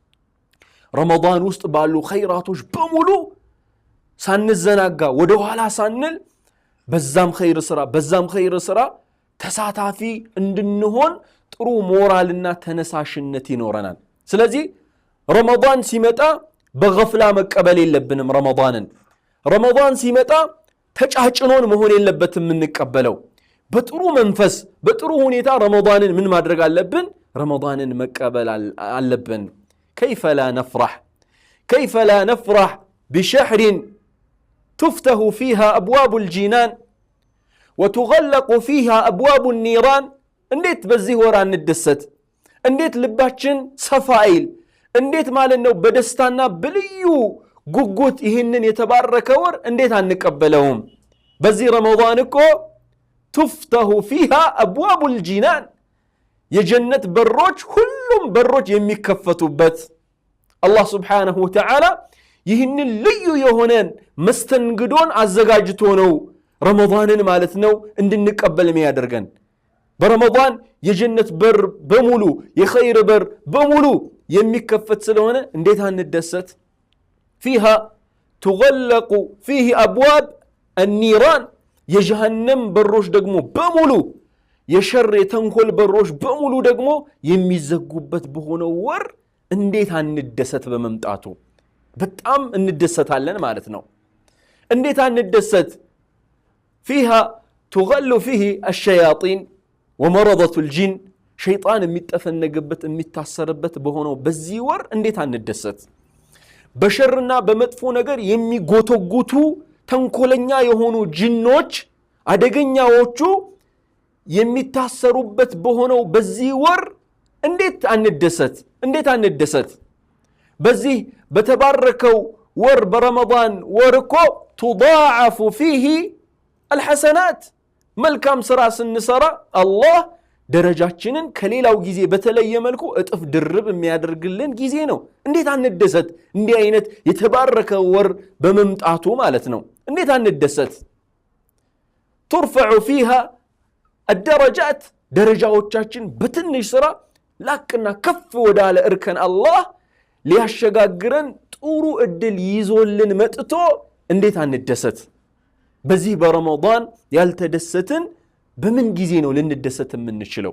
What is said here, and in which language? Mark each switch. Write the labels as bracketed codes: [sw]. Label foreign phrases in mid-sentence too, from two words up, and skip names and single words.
[am] ረመዳን ውስጥ ባሉ ኸይራቶች በሙሉ ሳንዘናጋ ወደ ኋላ ሳንል በዛም ኸይር ስራ ተሳታፊ እንድንሆን ጥሩ ሞራልና ተነሳሽነት ይኖረናል። ስለዚህ ረመዳን ሲመጣ በገፍላ መቀበል የለብንም። ረመዳን ሲመጣ ተጫጭኖን መሆን የለበትም የምንቀበለው። በጥሩ መንፈስ በጥሩ ሁኔታ ረመዳንን ምን ማድረግ አለብን? ረመዳንን መቀበል አለብን። [ar] كيف لا نفرح بشهر تفتح فيها أبواب الجنان وتغلق فيها أبواب النيران [am] እንዴት በዚህ ወር አንደሰት? እንዴት ልባችን ሰፋይል? እንዴት ማለት ነው በደስታና በልዩ ጉጉት ይህንን የተባረከ ወር እንዴት አንቀበለውም? በዚህ ረመዳን እኮ [ar] تفتح فيها أبواب الجنان [am] የጀነት በሮች ሁሉም በሮች የሚከፈቱበት አላህ ሱብሓነሁ ወተዓላ ይህንን ልዩ የሆነን መስተንግዶን አዘጋጅቶ ነው ረመዳንን ማለት ነው እንድንቀበል የሚያደርገን። በረመዳን የጀነት በር በሙሉ የኸይር በር በሙሉ የሚከፈት ስለሆነ እንዴት አንደሰት? [ar] فيها تغلق فيه أبواب النيران [am] የጀሃነም በሮች ደግሞ በሙሉ የሸር የተንኮል በሮች በሙሉ ደግሞ የሚዘጉበት በሆነው ወር እንዴት አንደሰት? በመምጣቱ በጣም እንደሰታለን ማለት ነው። እንዴት አንደሰት? [ar] فيها تغل فيه الشياطين ومرضة الجن [am] ሸይጣን የሚጠፈነግበት የሚታሰርበት በሆነው በዚህ ወር እንዴት አንደሰት? በሸርና በመጥፎ ነገር የሚጎተጉቱ ተንኮለኛ የሆኑ ጅኖች አደገኛዎቹ የሚታሰሩበት በሆነው በዚህ ወር እንዴት አንደሰት? በዚህ በተባረከው ወር በረመዳን ወር እኮ [ar] تضاعف فيه الحسنات [am] መልካም ስራ ስንሰራ አላህ ደረጃችንን ከሌላው ጊዜ በተለየ መልኩ እጥፍ ድርብ የሚያደርግልን ጊዜ ነው። እንዴት አንደሰት? እንዲህ አይነት የተባረከ ወር በመምጣቱ ማለት ነው። እንዴት አንደሰት? [ar] ترفع فيها الدرجات [am] ደረጃዎቻችን በትንሽ ስራ ላቅና ከፍ ወዳለ እርከን አላህ ሊያሸጋግረን ጥሩ እድል ይዞልን መጥቶ እንዴት አንደሰት? በዚህ በረመዳን ያልተደሰትን በምን ጊዜ ነው ልንደሰት የምንችለው?